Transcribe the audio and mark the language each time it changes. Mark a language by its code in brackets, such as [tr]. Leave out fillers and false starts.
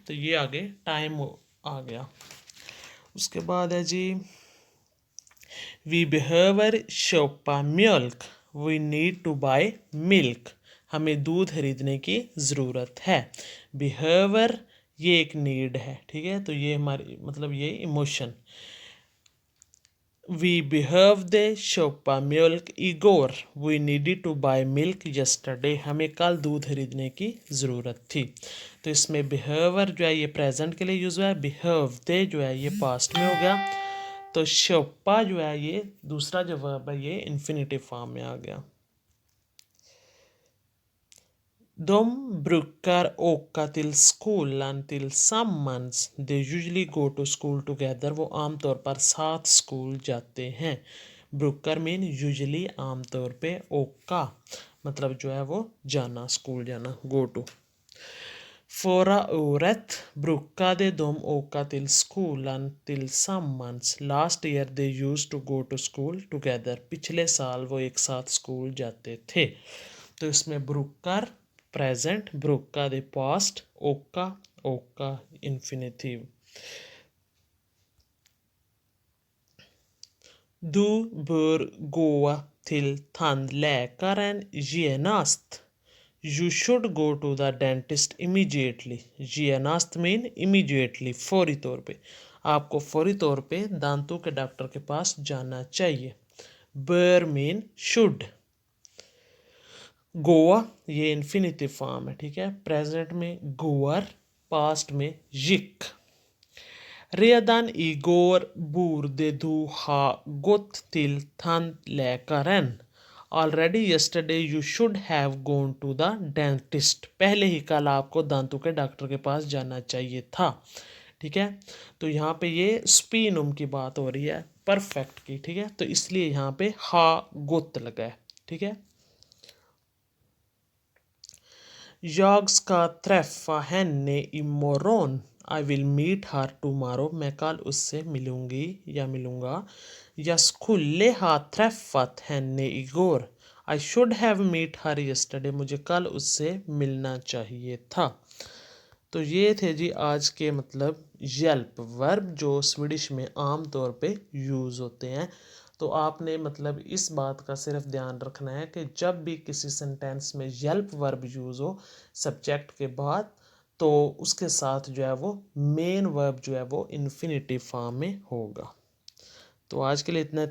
[hi] तो ये आगे टाइम आ गया। उसके बाद है जी [sv] वी behöver köpa mjölk, [en] we need to buy milk, [hi] हमें दूध खरीदने की ज़रूरत है। behöver ये एक नीड है, ठीक है, तो ये हमारी मतलब ये emotion. [sv] We behövde köpa mjölk igår. [en] We needed to buy milk yesterday. [hi] हमें कल दूध खरीदने की ज़रूरत थी। तो इसमें behöver जो है ये प्रेजेंट के लिए यूज़ हुआ है, behövde जो है ये पास्ट में हो गया, तो köpa जो है ये दूसरा जो वर्ब है ये इन्फिनिटिव फॉर्म में आ गया। [sv] De brukar åka till skolan tillsammans. [en] They usually go to school together. [hi] वो आमतौर पर साथ स्कूल जाते हैं. ब्रुकर [en] mean usually [hi] आमतौर पे, ओका मतलब जो है वो जाना, स्कूल जाना, go to. [sv] Förra året brukade de åka till skolan tillsammans. [en] Last year they used to go to school together. [hi] पिछले साल वो एक साथ स्कूल जाते थे. तो इसमें Booker present, brukade past, åka åka infinitiv. [sv] Du bör gå till tandläkaren genast. [en] You should go to the dentist immediately. [hi] genast [en] mean immediately, [hi] फौरी तौर पे. आपको फौरी तौर पे दांतों के डॉक्टर के पास जाना चाहिए. [en] bör mean should. [hi] गोवा ये इन्फिनिटिव फॉर्म है, ठीक है. प्रेजेंट में गोअर, पास्ट में gick. [sv] Redan igår borde du ha gått till tandläkaren. [en] Already yesterday you should have gone to the dentist. [hi] पहले ही कल आपको दांतों के डॉक्टर के पास जाना चाहिए था, ठीक है. तो यहाँ पे ये स्पीनुम की बात हो रही है, परफेक्ट की, ठीक है. तो इसलिए यहाँ पे हा गोत लगा है, ठीक है. [sv] Jag ska träffa henne imorgon. [en] I will meet her tomorrow. [hi] मैं कल उससे मिलूंगी या मिलूंगा. [sv] Jag skulle ha träffat henne igår. [en] I should have met her yesterday. [hi] मुझे कल उससे मिलना चाहिए था. तो ये थे जी आज के मतलब यल्प वर्ब जो स्वीडिश में आम तौर पे यूज़ होते हैं. तो आपने मतलब इस बात का सिर्फ ध्यान रखना है कि जब भी किसी सेंटेंस में यल्प वर्ब यूज़ हो सब्जेक्ट के बाद, तो उसके साथ जो है वो मेन वर्ब जो है वो इन्फिनिटिव फॉर्म में होगा. तो आज के लिए इतना.